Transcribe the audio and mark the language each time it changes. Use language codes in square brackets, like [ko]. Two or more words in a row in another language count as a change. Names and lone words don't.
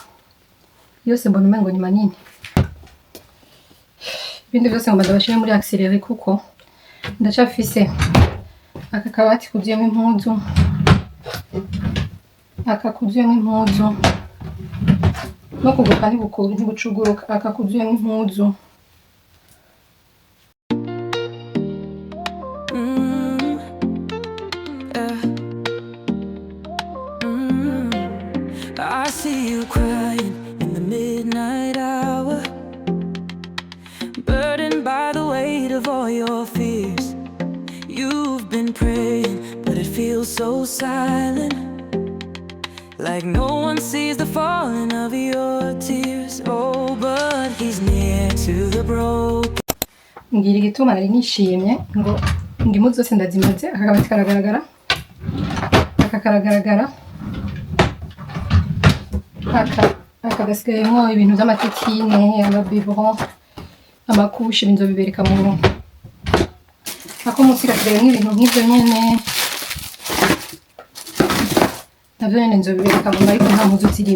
[rn] Yose mbona umengo ni manini. Ibindi byose ngomba ndabashire muri accéléré kuko ndacafise aka kabati kuzuyemo impuzu, aka kuzuyemo impuzu no kuguruka ntigucuguruka, aka kuzuyemo impuzu. [en] I see you crying in the midnight hour, burdened by the weight of all your fears. You've been praying, but it feels so silent, like no one sees the falling of your tears. Oh, but he's near to the broken. [rn] Ngira igituma nari nishimye ngo impuzu zose ndazimaze. Aka kabati karagaragara, aka karagaragara, aka gasigayemo ibintu by'amatetine, amabiberon, amakushe, ibintu bibereka mu ako munsi gasigayemo ibintu nk'ibyo nyene, navyo nyene nzobibereka mu ariko nta mpuzu zirimo.